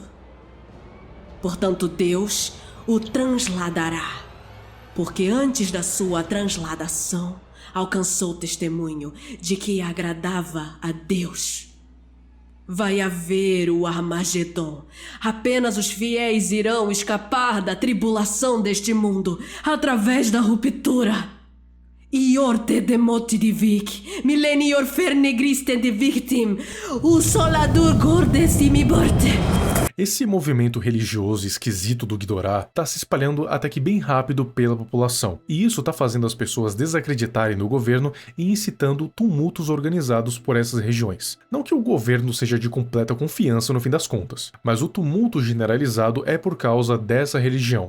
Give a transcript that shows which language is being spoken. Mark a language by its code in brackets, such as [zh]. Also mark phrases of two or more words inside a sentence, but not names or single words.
[pt] Portanto, Deus o transladará, porque antes da sua transladação alcançou testemunho de que agradava a Deus. Vai haver o Armagedon. Apenas os fiéis irão escapar da tribulação deste mundo através da ruptura. Iorte demote divik, milenior fernegriste de victim, o soladur gordes mi borte. Esse movimento religioso esquisito do Ghidorah tá se espalhando até que bem rápido pela população, e isso tá fazendo as pessoas desacreditarem no governo e incitando tumultos organizados por essas regiões. Não que o governo seja de completa confiança no fim das contas, mas o tumulto generalizado é por causa dessa religião.